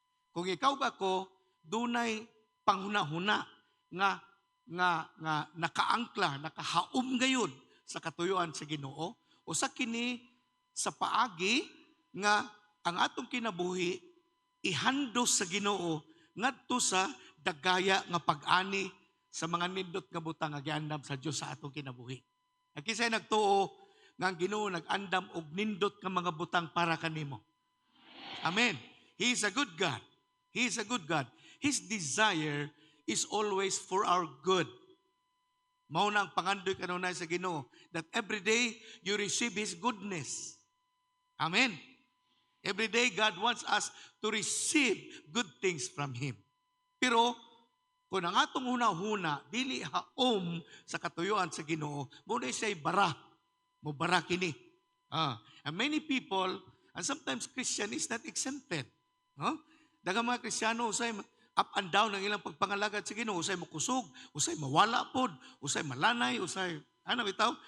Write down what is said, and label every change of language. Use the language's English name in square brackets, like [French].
[Cebuano] Kung ikaw ba ko dunay panghuna-huna nga nakaangkla, nakahaom gayud sa katuyuan sa Ginoo o sa kini sa paagi nga ang atong kinabuhi ihandos sa Ginoo ngadto sa dagaya nga pag-ani sa mga nindot nga butang nga giandam sa Dios sa atong kinabuhi. At kisay nagtuo nga ang Ginoo nag-andam og nindot nga mga butang para kanimo. [English] Amen. He is a good God. He is a good God. His desire is always for our good. [Cebuano] Mao na ang pangandoy kanunay sa Ginoo [English] that every day you receive His goodness. [Cebuano] Amen. [English] Every day God wants us to receive good things from Him. [Cebuano] Pero kung ang atong hunahuna dili haom sa katuyuan sa Ginoo, muna siya'y bara. Mo bara kini. [English] And many people, and sometimes Christian is not exempted. [Cebuano] Daghang mga Kristiyano usay [English] up and down [Cebuano] ang ilang pagpangalagad sa Ginoo, usay makusog, usay mawala pod, usay malanay, usay ano bitaw?